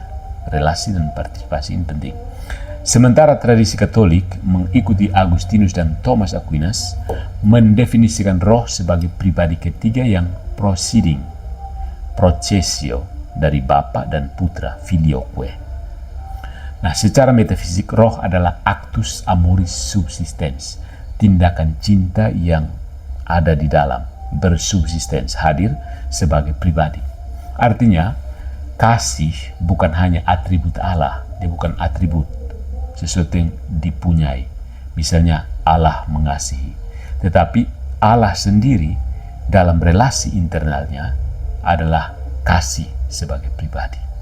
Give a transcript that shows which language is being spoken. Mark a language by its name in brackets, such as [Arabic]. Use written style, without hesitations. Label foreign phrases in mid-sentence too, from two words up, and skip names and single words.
[Indonesian] Relasi dan partisipasi ini penting. Sementara tradisi Katolik mengikuti Agustinus dan Thomas Aquinas mendefinisikan roh sebagai pribadi ketiga yang proceeding, processio, dari Bapa dan Putra, filioque. [Latin] Nah, secara metafisik roh adalah actus amoris subsistens, [Indonesian] tindakan cinta yang ada di dalam, bersubsistens, hadir sebagai pribadi. Artinya, kasih bukan hanya atribut Allah, dia bukan atribut, sesuatu yang dipunyai. Misalnya Allah mengasihi, tetapi Allah sendiri dalam relasi internalnya adalah kasih sebagai pribadi.